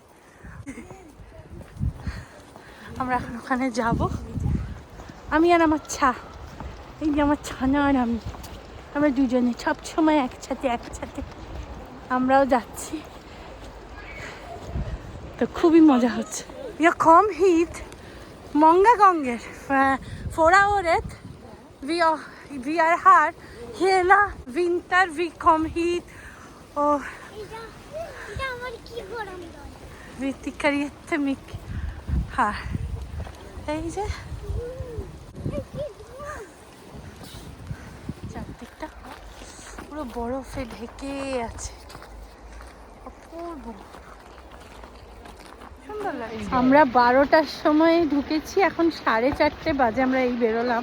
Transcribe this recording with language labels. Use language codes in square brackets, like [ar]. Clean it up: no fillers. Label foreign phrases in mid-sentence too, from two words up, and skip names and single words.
[bn] আমরা এখন ওখানে যাব, আমি আর আমার এই যে আমার ছানা আর আমরা দুজনে সবসময় একসাথে আমরাও যাচ্ছি। তো খুবই মজা হচ্ছে। [sv] Jag kom hit många gånger förra året. Vi är här hela vinter. Vi kom hit och vi tycker jättemycket här. [bn] এই যে চারদিকটা পুরো বরফে ঢেকে আছে, অপূর্ব সুন্দর লাগে। আমরা 12টার সময় ঢুকেছি, এখন 4:30 বাজে, আমরা এই বেরোলাম।